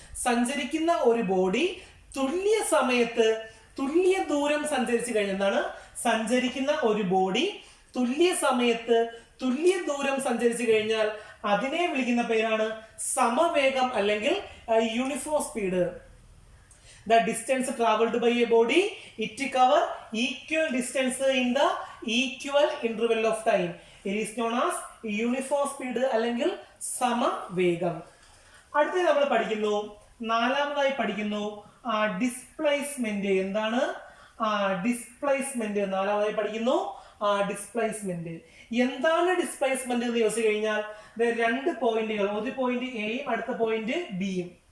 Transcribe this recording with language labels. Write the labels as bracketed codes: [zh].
[ml] സഞ്ചരിക്കുന്ന ഒരു ബോഡി തുല്യ സമയത്ത് തുല്യ ദൂരം സഞ്ചരിച്ചു കഴിഞ്ഞാൽ സഞ്ചരിക്കുന്ന ഒരു ബോഡി തുല്യ സമയത്ത് തുല്യ ദൂരം സഞ്ചരിച്ചു കഴിഞ്ഞാൽ അതിനെ വിളിക്കുന്ന പേരാണ് സമവേഗം അല്ലെങ്കിൽ uniform speed. [en] The distance traveled by a body, it cover equal distance in the equal interval of time. It is known as uniform speed [ml] അല്ലെങ്കിൽ സമവേഗം. അടുത്ത നമ്മൾ പഠിക്കുന്നു, നാലാമതായി പഠിക്കുന്നു ഡിസ്പ്ലേസ്മെന്റ്. എന്താണ് ഡിസ്പ്ലേസ്മെന്റ്? നാലാമതായി പഠിക്കുന്നു ഡിസ്പ്ലേസ്മെന്റ്. എന്താണ് ഡിസ്പ്ലേസ്മെന്റ് എന്ന് ചോദിച്ചു കഴിഞ്ഞാൽ 2 പോയിന്റുകൾ, ഒരു പോയിന്റ് എയും അടുത്ത പോയിന്റ് ബിയും.